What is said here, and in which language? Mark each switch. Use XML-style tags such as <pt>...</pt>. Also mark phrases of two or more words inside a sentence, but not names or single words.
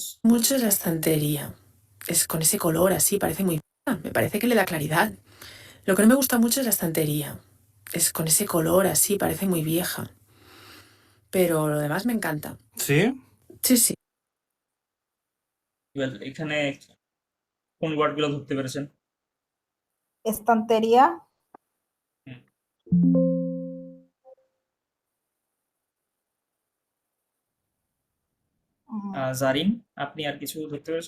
<es>Mucho la estantería. Es con ese color así, parece muy vieja. Me parece que le da claridad. Lo que no me gusta mucho es la estantería. Es con ese color así, parece muy vieja. Pero lo demás me encanta. ¿Sí? Sí, sí.</es> <bn>Well, এখানে কোন ওয়ার্ডগুলো ধরতে পেরেছেন?</bn> <es>Estantería.</es> <bn>হুম। জারিন, আপনি আর কিছু ধরতে পেরেছেন?</bn>